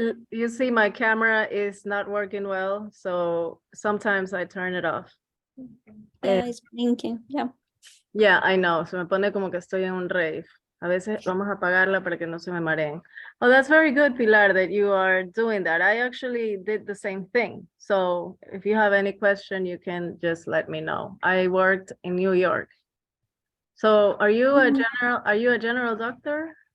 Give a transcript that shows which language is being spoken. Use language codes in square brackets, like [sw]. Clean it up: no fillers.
[en] You see, my camera is not working well, so sometimes I turn it off. Yeah, it's blinking. Yeah. Yeah, I know. [es] Se me pone como que estoy en un rave. A veces vamos a apagarla para que no se me mareen. [en] Oh, that's very good, Pilar, that you are doing that. I actually did the same thing. So if you have any question, you can just let me know. I worked in New York. So are you a general doctor?